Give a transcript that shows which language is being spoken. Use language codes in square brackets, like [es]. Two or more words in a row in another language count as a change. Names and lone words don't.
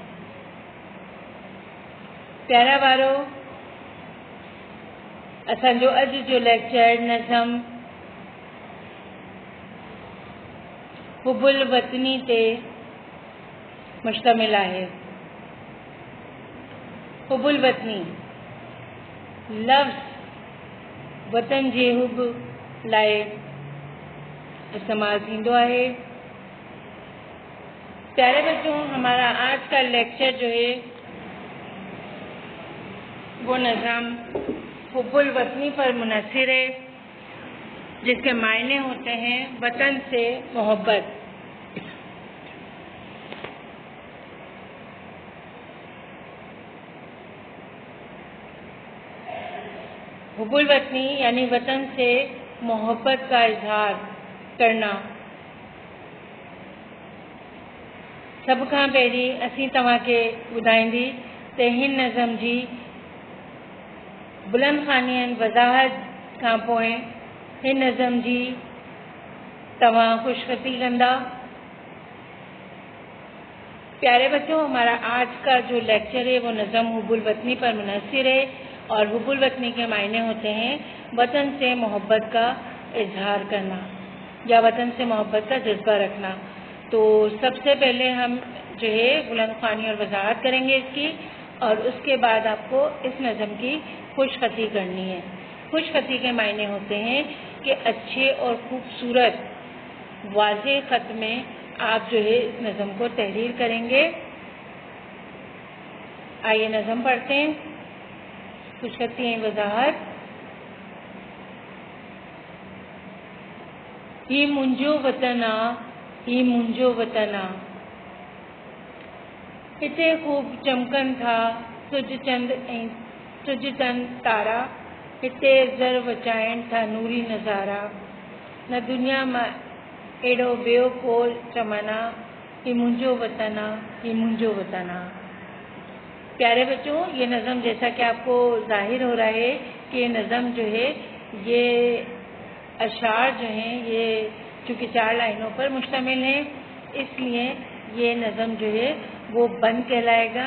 [sd] प्यारा वारो, असांजो अॼु जो लेक्चर नज़म हुबुल वतनी ते मुश्तमिल आहे। हुबुल वतनी लफ्ज़ वतन जे हुब लाइ इस्तेमाल थींदो है। [ur] پیارے بچوں، ہمارا آج کا لیکچر جو ہے وہ نظم حب الوطنی پر منحصر ہے، جس کے معنی ہوتے ہیں وطن سے محبت. حب الوطنی یعنی وطن سے محبت کا اظہار کرنا. [sd] सब खां पहिरीं असीं तव्हांखे ॿुधाईंदी त हिन नज़म जी बुलंद ख़ानी वज़ाहत खां पोइ हिन नज़म जी तव्हां ख़ुशख़ती कंदा। [ur] پیارے بچوں، ہمارا آج کا جو لیکچر ہے وہ نظم حب الوطنی پر منحصر ہے اور حب الوطنی کے معنی ہوتے ہیں وطن سے محبت کا اظہار کرنا یا وطن سے محبت کا جذبہ رکھنا. تو سب سے پہلے ہم جو ہے بلند خوانی اور وضاحت کریں گے اس کی، اور اس کے بعد آپ کو اس نظم کی خوش خطی کرنی ہے. خوش خطی کے معنی ہوتے ہیں کہ اچھے اور خوبصورت واضح خط میں آپ جو ہے اس نظم کو تحریر کریں گے. آئیے نظم پڑھتے ہیں۔ خوش خطی وضاحت. [sd] ही मुंहिंजो वतन आ, ही मुंहिंजो वतन आ, हिते खूब चमकनि था सुज चंद ऐं सुज चंद तारा, हिते ज़र वचाइनि था नूरी नज़ारा, न दुनिया मां एड़ो ॿियो को चमन आ, ही मुंहिंजो वतन आ, ही मुंहिंजो वतन आ। [ur] پیارے بچوں، یہ نظم جیسا کہ آپ کو ظاہر ہو رہا ہے کہ یہ نظم جو ہے یہ اشعار جو ہیں یہ چونکہ 4 لائنوں پر مشتمل ہے، اس لیے یہ نظم جو ہے وہ بند کہلائے گا.